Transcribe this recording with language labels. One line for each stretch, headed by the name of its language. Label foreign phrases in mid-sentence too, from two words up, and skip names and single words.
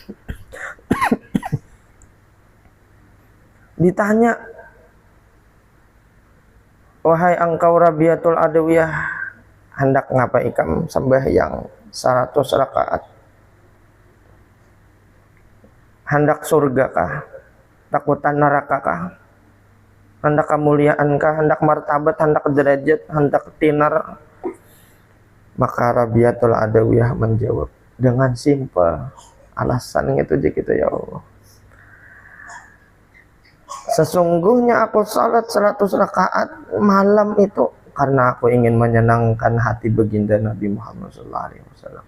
Banjar: Ditanya, wahai engkau Rabiatul Adawiyah, hendak ngapa ikam sembahyang 100 rakaat? Hendak surga kah? Takutan neraka kah? Hendak kemuliaan kah? Hendak martabat, hendak derajat, hendak tinar? Maka Rabiatul Adawiyah menjawab dengan simpel, alasan itu aja kita, ya Allah.
Indonesian: Sesungguhnya aku salat 100 rakaat malam itu karena aku ingin menyenangkan hati baginda Nabi Muhammad SAW.